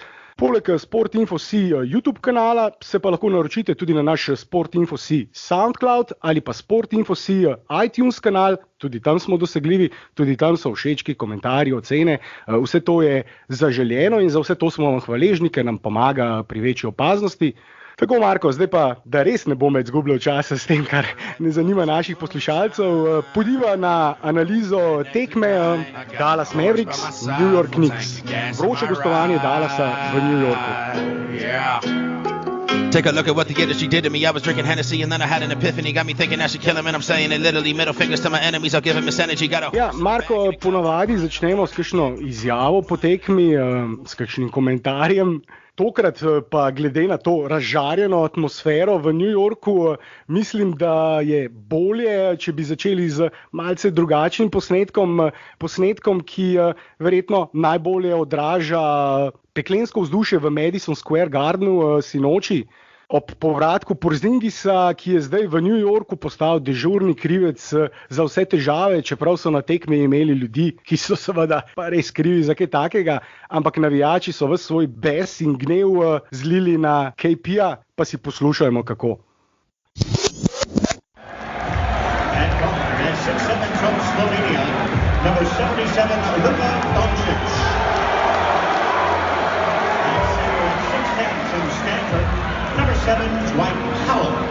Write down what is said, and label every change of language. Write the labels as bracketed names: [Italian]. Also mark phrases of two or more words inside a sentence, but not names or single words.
[Slovenian] Poleg Sport.info.si YouTube kanala se pa lahko naročite tudi na naš Sport.info.si SoundCloud ali pa Sport.info.si iTunes kanal, tudi tam smo dosegljivi, tudi tam so všečki, komentarji, ocene, vse to je zaželeno in za vse to smo vam hvaležni, ker nam pomaga pri večji opaznosti. Tako Marko, zdaj pa, da res ne bom več zgubljal časa s tem, kar ne zanima naših poslušalcev, podiva na analizo tekme Dallas Mavericks, New York Knicks. Vroče gostovanje Dallasa v New Yorku. [English] Take a look at what the industry did to me. I was drinking Hennessy and then I had an epiphany. Got me thinking I should kill him and I'm saying it literally. Middle fingers to my enemies, I'll give him this energy. [Slovenian] Ja, Marko, ponavadi začnemo s kakšno izjavo po tekmi, s kakšnim komentarjem. Tokrat pa glede na to razžarjeno atmosfero v New Yorku, mislim, da je bolje, če bi začeli z malce drugačnim posnetkom, ki verjetno najbolje odraža peklensko vzdušje v Madison Square Gardenu sinoči. Ob povratku Porzingisa, ki je zdaj v New Yorku postal dežurni krivec za vse težave, čeprav so na tekmi imeli ljudi, ki so seveda pa res krivi za kaj takega, ampak navijači so ves svoj bes in gnev zlili na KP-ja, pa si poslušajmo kako. [English] Number 77, Luka Doncic. From Stanford, number 7, Dwight Powell.